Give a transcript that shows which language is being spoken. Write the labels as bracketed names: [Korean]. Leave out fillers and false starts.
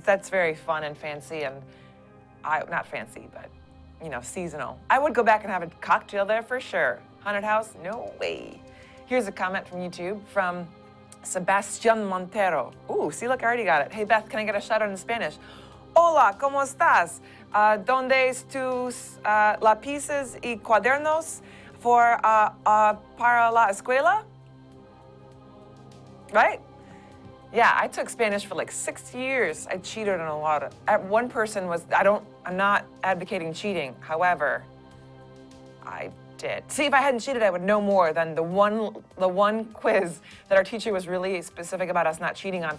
[English] That's very fun and fancy and not fancy, but seasonal. I would go back and have a cocktail there for sure. Haunted house? No way. Here's a comment from YouTube from Sebastian Montero. Ooh, see, look, I already got it. Hey, Beth, can I get a shout out in Spanish? [Spanish] Hola, ¿cómo estás? ¿Dónde tus lápices y cuadernos para la escuela? [English] Right? Yeah, I took Spanish for like 6 years. I cheated on a lot of. One person was. I'm not advocating cheating. However, I did. See, if I hadn't cheated, I would know more than the one quiz that our teacher was really specific about us not cheating on.